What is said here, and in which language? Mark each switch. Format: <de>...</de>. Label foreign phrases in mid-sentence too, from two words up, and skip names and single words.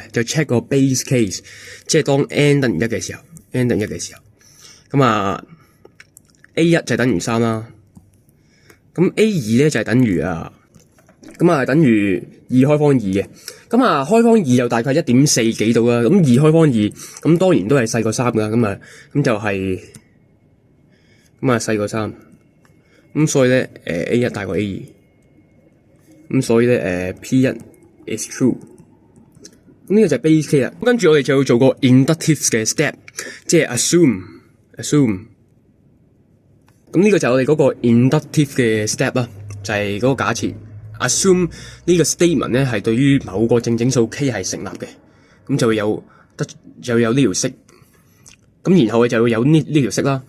<yue>就 check 個</yue> <en>base case，</en> <yue>即係當 n 等於1嘅時候 ，n 等於1嘅時候，咁A1 就等於3啦，咁 A2 咧就係等於等於2開方2嘅，咁開方2就大概1.4幾度啦，咁2開方2，咁當然都係細過3噶，咁就係細過3，咁所以咧A1 大過 A2。咁所以咧</yue> <en>P1 is true，</en> <yue>咁呢個就係</yue> <en>base case</en> <yue>啦。跟住我哋就要做個 inductive 嘅 step， 即係 assume。咁呢個就係我哋嗰個 inductive 嘅 step 啦，就係嗰個假設 assume 呢個 statement 咧係對於某個正整數 k 係成立嘅，咁就會有呢條式，咁然後我就會有呢條式啦。</yue>